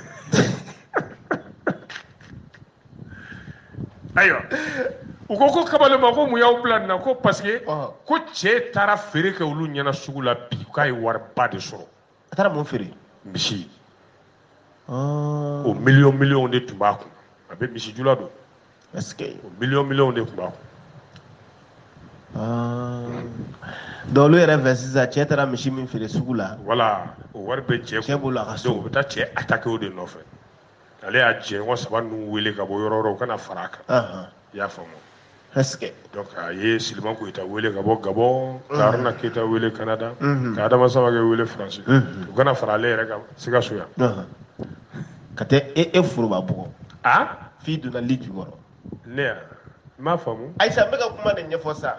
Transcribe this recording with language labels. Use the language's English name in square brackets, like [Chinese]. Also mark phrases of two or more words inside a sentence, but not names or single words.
[Bambara] ayiwa u ko kamalen ma ko mun y'aw bila nin na ko [French] parce que [Bambara] ko cɛ taara feere kɛ olu ɲɛna sugu la bi k'a ye wariba de sɔrɔ a taara mun feere misi o miliyɔn de tun b'a kun a bɛ misijula don [French] est-ce que [Bambara] o miliyɔn de tun b'a kun donc olu yɛrɛ fɛ sisan cɛ taara misi min feere sugu la voilà o wari bɛ cɛ bolo a ka so donc u bɛ taa cɛ attaquer o de nɔfɛ ale y'a jɛɲɔgɔn saba ninnu wele ka bɔ yɔrɔ o kana fara a kan i y'a faamu [French] est-ce que [Bambara] donc a ye Siliman Koyita wele ka bɔ Gabon ka Haruna Keyita wele Canada ka Adama Samake wele France u kana fara ale yɛrɛ kan Sikaso yan ka tɛ e foroba bugɔ f'i donna li jukɔrɔ ne yan n m'a faamu Ayisa n bɛ ka kuma de ɲɛfɔ sa